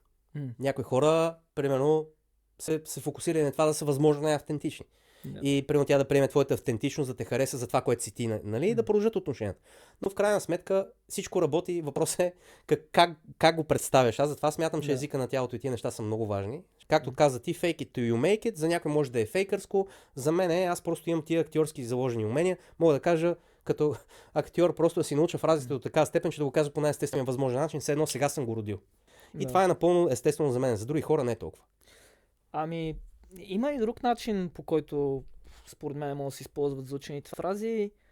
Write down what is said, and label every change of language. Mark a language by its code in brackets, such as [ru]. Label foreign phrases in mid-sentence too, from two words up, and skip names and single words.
[bg] Някои хора, примерно, се фокусирали на това да са възможно най-автентични. И примерно тя да приеме твоята автентичност, да те хареса за това, което си ти, нали, и да продължат отношенията. Но в крайна сметка всичко работи. Въпросът е как го представяш. Аз затова смятам, че езика на тялото и тия неща са много важни. Както каза ти, [en] fake it till you make it, [bg] за някой може да е фейкърско. За мен аз просто имам тия актьорски заложени умения. Мога да кажа като актьор просто да си науча фразите до такава степен, че да го кажа по най-естествения възможен начин, все едно сега съм го родил. И това е напълно естествено за мен. За други хора не е толкова. Има и друг начин, по който според мен може да се използват заучените фрази.